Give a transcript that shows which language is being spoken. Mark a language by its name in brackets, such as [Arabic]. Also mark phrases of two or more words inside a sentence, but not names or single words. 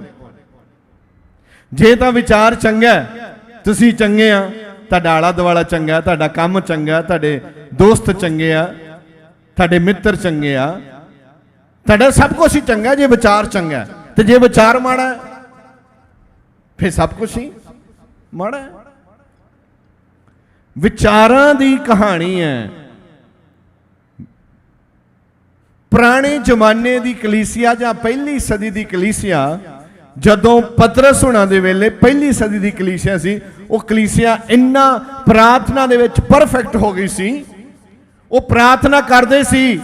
[Punjabi] ਜੇ ਤਾਂ ਵਿਚਾਰ ਚੰਗਾ, ਤੁਸੀਂ ਚੰਗੇ ਆ, ਤੁਹਾਡਾ ਆਲਾ ਦੁਆਲਾ ਚੰਗਾ, ਤੁਹਾਡਾ ਕੰਮ ਚੰਗਾ, ਤੁਹਾਡੇ ਦੋਸਤ ਚੰਗੇ ਆ, ਤੁਹਾਡੇ ਮਿੱਤਰ ਚੰਗੇ ਆ, ਤੁਹਾਡਾ ਸਭ ਕੁਝ ਹੀ ਚੰਗਾ ਜੇ ਵਿਚਾਰ ਚੰਗਾ। ਤੇ ਜੇ ਵਿਚਾਰ ਮਾੜਾ ਫਿਰ ਸਭ ਕੁਝ ਹੀ ਮਾੜਾ ਹੈ। ਵਿਚਾਰਾਂ ਦੀ ਕਹਾਣੀ ਹੈ। ਪੁਰਾਣੇ ਜ਼ਮਾਨੇ ਦੀ ਕਲੀਸਿਯਾ ਜਾਂ ਪਹਿਲੀ ਸਦੀ ਦੀ ਕਲੀਸਿਯਾ, ਜਦੋਂ ਪਤਰਸ ਹੁਣਾਂ ਦੇ ਵੇਲੇ ਪਹਿਲੀ ਸਦੀ ਦੀ ਕਲੀਸਿਯਾ ਸੀ, ਵੋ ਕਲੀਸਿਯਾ ਇੰਨਾ ਪ੍ਰਾਰਥਨਾ ਦੇ ਵਿਚ ਪਰਫੈਕਟ ਹੋ ਗਈ ਸੀ, ਵੋ ਪ੍ਰਾਰਥਨਾ ਕਰਦੇ ਸੀ।